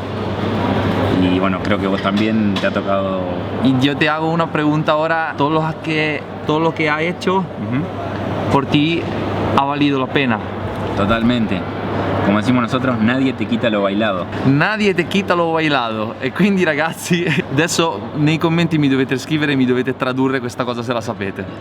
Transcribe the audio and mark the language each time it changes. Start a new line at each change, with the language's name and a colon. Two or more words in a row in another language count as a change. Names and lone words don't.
Spanish: Y bueno, creo que vos también te ha tocado. Y yo te hago una pregunta ahora, todo lo que ha hecho por ti ha valido la pena. Totalmente. Come decimos nosotros, nadie te quita lo bailado. Nadie te quita lo bailado.
Italian: E quindi ragazzi, adesso nei commenti mi dovete scrivere e mi dovete tradurre questa cosa se la sapete.